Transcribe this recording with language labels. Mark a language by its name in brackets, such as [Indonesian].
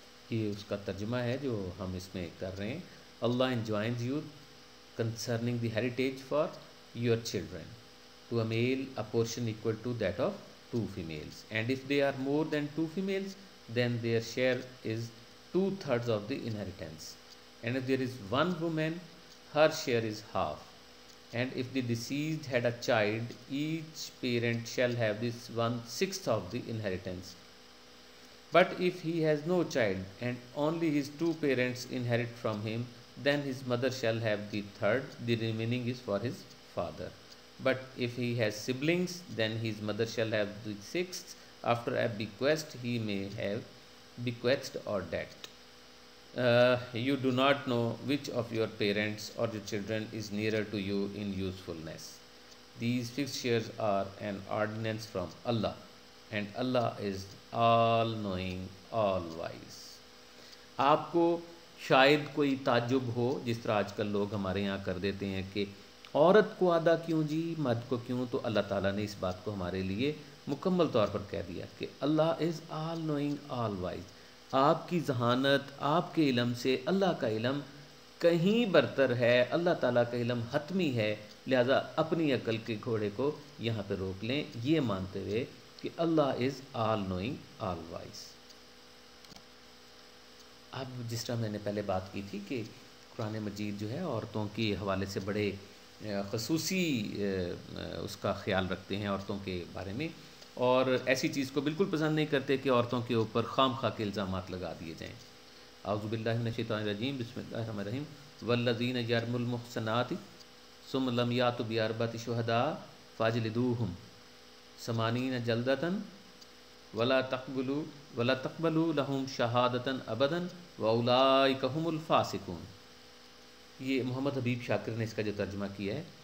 [Urdu] یہ اس کا ترجمہ ہے جو ہم اس میں کر رہے ہیں. [English] اللہ enjoins you concerning the heritage for your children. To a male, a portion equal to that of two females. And if they are more than two females, then their share is 2/3 of the inheritance. And if there is one woman, her share is half. And if the deceased had a child, each parent shall have this 1/6 of the inheritance. But if he has no child, and only his two parents inherit from him, then his mother shall have the third, the remaining is for his father. But if he has siblings, then his mother shall have the sixth. After a bequest, he may have bequest or debt. You do not know which of your parents or your children is nearer to you in usefulness. These fixed shares are an ordinance from Allah, and Allah is all knowing, all wise. [Urdu] آپ کو شاید کوئی تعجب ہو، جس طرح آج کل لوگ ہمارے یہاں کر دیتے ہیں کہ عورت کو آدھا کیوں جی، مرد کو کیوں. تو اللہ تعالیٰ نے اس بات کو ہمارے لیے مکمل طور پر کہہ دیا کہ اللہ [English] Is all knowing all wise. [Urdu] آپ کی ذہانت، آپ کے علم سے اللہ کا علم کہیں برتر ہے، اللہ تعالیٰ کا علم حتمی ہے. لہذا اپنی عقل کے گھوڑے کو یہاں پہ روک لیں، یہ مانتے ہوئے کہ اللہ [English] Is all knowing all wise. [Urdu] اب جس طرح میں نے پہلے بات کی تھی کہ قرآن مجید جو ہے عورتوں کے حوالے سے بڑے خصوصی اس کا خیال رکھتے ہیں عورتوں کے بارے میں، اور ایسی چیز کو بالکل پسند نہیں کرتے کہ عورتوں کے اوپر خام خواہ کے الزامات لگا دیے جائیں. [Arabic] اعوذ باللہ من الشیطان الرجیم، بسم اللہ الرحمن الرحیم. والذین یرمون المحصنات ثم لم یأتوا بأربعۃ شہداء فاجلدوہم 80 جلدۃ ولا تقبلوا لهم شہادۃ ابدا واولئک هم الفاسقون. [Urdu] یہ محمد حبیب شاکر نے اس کا جو ترجمہ کیا ہے.